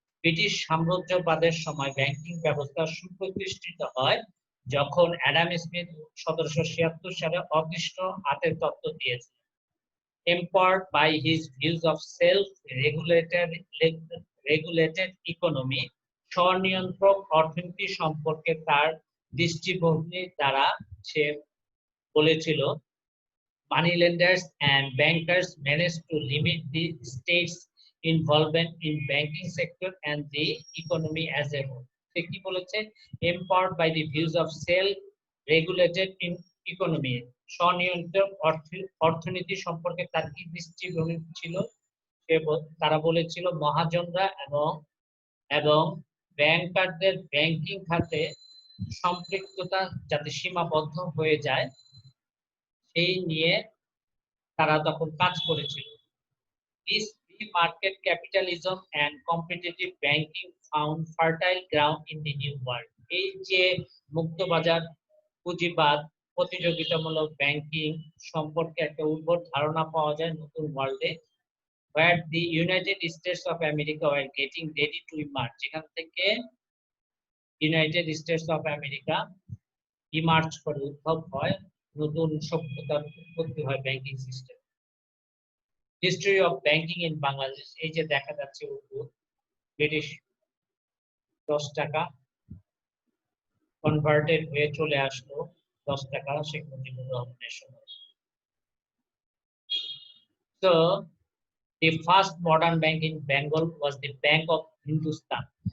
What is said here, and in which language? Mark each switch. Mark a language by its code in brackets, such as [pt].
[bn] British সাম্রাজ্যবাদের সময় banking ব্যবস্থা সুপ্রতিষ্ঠিত হয় যখন অ্যাডাম স্মিথ 1776 সালে অদৃষ্ট হাতের তত্ত্ব দিয়েছেন। [en] Empowered by his views of self-regulated economy, [bn] স্বনিয়ন্ত্রক অর্থনীতি সম্পর্কে তার দৃষ্টিভঙ্গি দ্বারা সে বলেছিল, [en] Money lenders and bankers managed to limit the state's involvement in banking sector and the economy as a whole. [bn] সে কি বলেছে? [en] Empowered by the views of self-regulated economy, [bn] স্বনিয়ন্ত্রক অর্থনীতি সম্পর্কে তার কি দৃষ্টিভঙ্গি ছিল? তারা বলেছিল মহাজনরা এবং ব্যাংকারদের ব্যাংকিং খাতে সম্পৃক্ততা যাতে সীমাবদ্ধ হয়ে যায় সেই নিয়ে তারা তখন কাজ করেছিল। [en] This free market capitalism and competitive banking found fertile ground in the new world. [bn] এই যে মুক্ত বাজার পুঁজিবাদ, প্রতিযোগিতামূলক ব্যাংকিং সম্পর্কে একটা উদ্ভট ধারণা পাওয়া যায় নতুন ওয়ার্ল্ডে, [en] where the United States of America were getting ready to emerge. [bn] যেখান থেকে United states of America emerge করে, উদ্ভব হয়, নতুন সভ্যতার উৎপত্তি হয় banking system. History of banking in Bangladesh. এই যে দেখা যাচ্ছে ব্রিটিশ 10 টাকা কনভার্টেড হয়ে চলে আসলো 10 টাকা শেখ মুজিবুর রহমানের সময়। [en] So the first modern bank in Bengal was the Bank of Hindustan.